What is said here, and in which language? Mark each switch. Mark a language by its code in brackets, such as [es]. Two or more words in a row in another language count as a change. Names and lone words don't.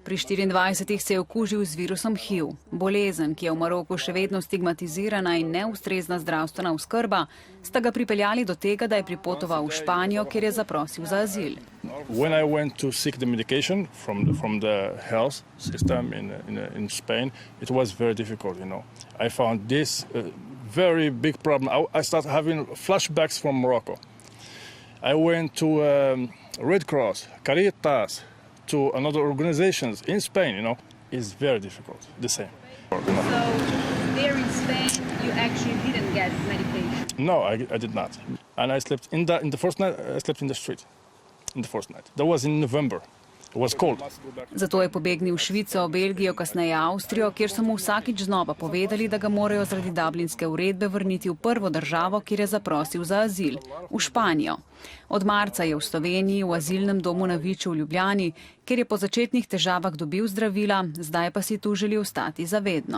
[sl] Pri 24 se je okužil z virusom HIV. Bolezen, ki je v Maroku še vedno stigmatizirana in neustrezna zdravstvena oskrba, sta ga pripeljali do tega, da je pripotoval v Španijo, kjer je zaprosil za azil. [en] When I went to seek the medication from the health system in Spain, it was very difficult, you know. I found this very big problem. I started having flashbacks from Morocco. I went to Red Cross, Caritas, to another organizations in Spain, you know. It's very difficult, the same. So there in Spain, you actually didn't get medication? No, I did not. And I slept in the first night, I slept in the street. In the first night. That was in November. It was cold. [sl] Zato je pobegnil v Švico, Belgijo, kasneje Avstrijo, kjer so mu vsakič znova povedali, da ga morajo zaradi dublinske uredbe vrniti v prvo državo, kjer je zaprosil za azil, v Španijo. Od marca je v Sloveniji v azilnem domu na Viču v Ljubljani, kjer je po začetnih težavah dobil zdravila, zdaj pa si tu želi ostati zavedno.